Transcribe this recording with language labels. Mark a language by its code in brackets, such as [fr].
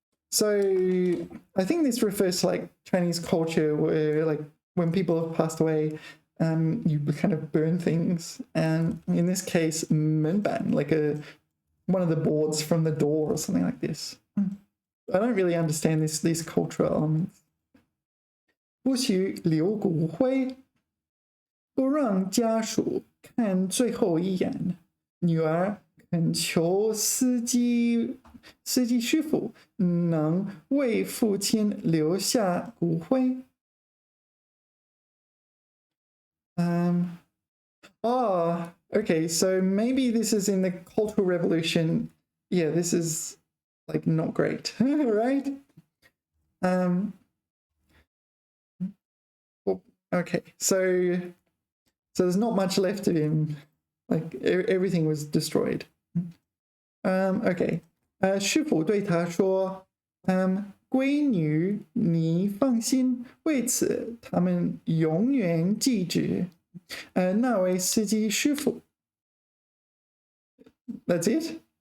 [en] So I think this refers to like Chinese culture where like when people have passed away, you kind of burn things, and in this case, 门板, like one of the boards from the door or something like this. I don't really understand these cultural elements. [zh] 不许留骨灰，不让家属看最后一眼。女儿恳求司机师傅能为父亲留下骨灰。 [en] Oh, okay, so maybe this is in the Cultural Revolution. Yeah, this is like not great, right? Okay, so there's not much left of him. Like everything was destroyed. Okay. [zh] 师傅对他说，闺女，你放心，为此他们永远记着那位司机师傅。 [en] That's it.